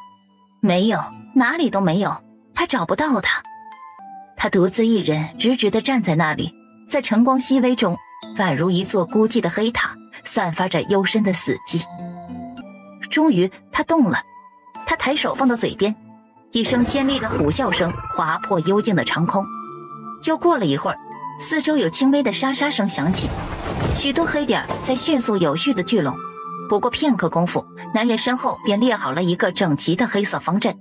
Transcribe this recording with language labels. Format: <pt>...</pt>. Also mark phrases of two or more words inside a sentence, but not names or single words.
<zh>沒有，哪裡都沒有，他找不到他。他獨自一人直直地站在那裡，在晨光熹微中，宛如一座孤寂的黑塔，散發着幽深的死寂。終於他動了，他抬手放到嘴邊，一聲尖利的虎嘯聲劃破幽靜的長空。又過了一會兒，四周有輕微的沙沙聲響起，許多黑點在迅速有序地聚攏。不過片刻功夫，男人身後便列好了一個整齊的黑色方陣。</zh>